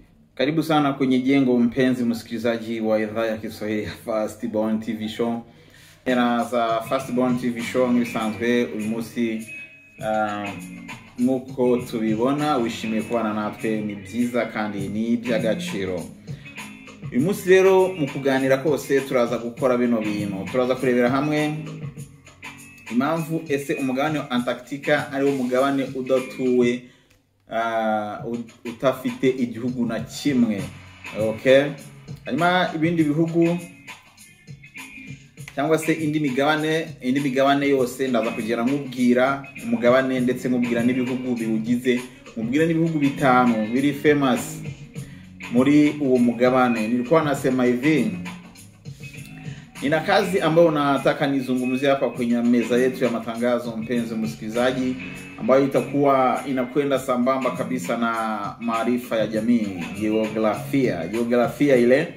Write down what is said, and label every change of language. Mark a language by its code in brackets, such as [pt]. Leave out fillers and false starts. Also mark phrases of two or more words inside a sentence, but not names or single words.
[sw] Karibu sana kwenye jengo mpenzi msikilizaji wa idhaa ya Kiswahili ya Firstborn TV Show. [rw] Era za Firstborn TV Show ngisanzwe uyu munsi nuko tubibona wishimiye kubana natwe ni byiza kandi ni by'agaciro. Uyu munsi rero mu kuganira kose turaza gukora bino bintu. Turaza kurebera hamwe impamvu ese umugabane wa Antarctica ari wo mugabane udatuwe utafite igihugu na kimwe. Okay, hanyuma ibindi bihugu cyangwa se indi migabane yose ndaza kugera nkubwira umugabane ndetse nkubwira n'ibihugu biwugize, nkubwira n'ibihugu bitanu biri famous muri uwo mugabane. [sw] Nilikuwa nasema hivi, nina kazi ambayo nataka nizungumzie hapa kwenye meza yetu ya matangazo mpenzi msikilizaji, ambayo itakuwa inakwenda sambamba kabisa na maarifa ya jamii, geografia ile.